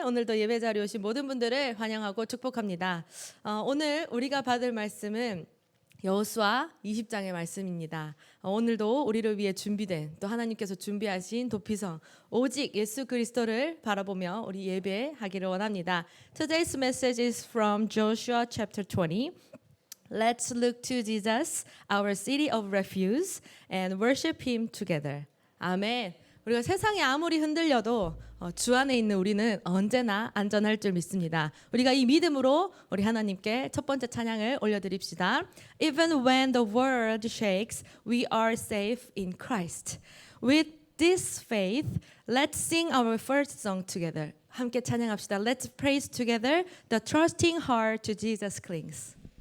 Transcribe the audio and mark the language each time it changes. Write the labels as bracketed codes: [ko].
[ko] 오늘도 예배 자리에 오신 모든 분들을 환영하고 축복합니다. 오늘 우리가 받을 말씀은 여호수아 20장의 말씀입니다. 오늘도 우리를 위해 준비된 또 하나님께서 준비하신 도피성 오직 예수 그리스도를 바라보며 우리 예배하기를 원합니다. [en] Today's message is from Joshua chapter 20. Let's look to Jesus, our city of refuge, and worship Him together. [ko] 아멘. 우리가 세상이 아무리 흔들려도 주 안에 있는 우리는 언제나 안전할 줄 믿습니다. 우리가 이 믿음으로 우리 하나님께 첫 번째 찬양을 올려드립시다. [en] Even when the world shakes, we are safe in Christ. With this faith, let's sing our first song together. 함께 찬양합시다. Let's praise together. The trusting heart to Jesus clings.